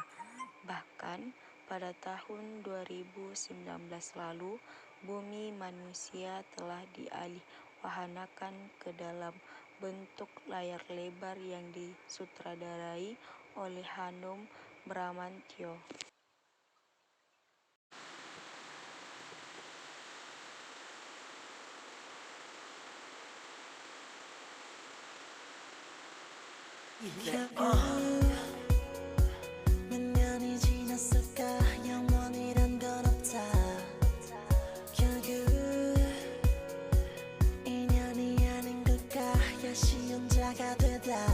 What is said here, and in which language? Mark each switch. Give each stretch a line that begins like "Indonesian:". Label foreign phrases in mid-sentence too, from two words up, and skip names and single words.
Indonesian: Bahkan pada tahun 2019 lalu, Bumi Manusia telah dialihwahanakan ke dalam bentuk layar lebar yang disutradarai oleh Hanung Bramantyo.
Korean: 몇 년이 지났을까 영원이란 건 없다 결국 인연이 아닌 걸까 야시 혼자가 되다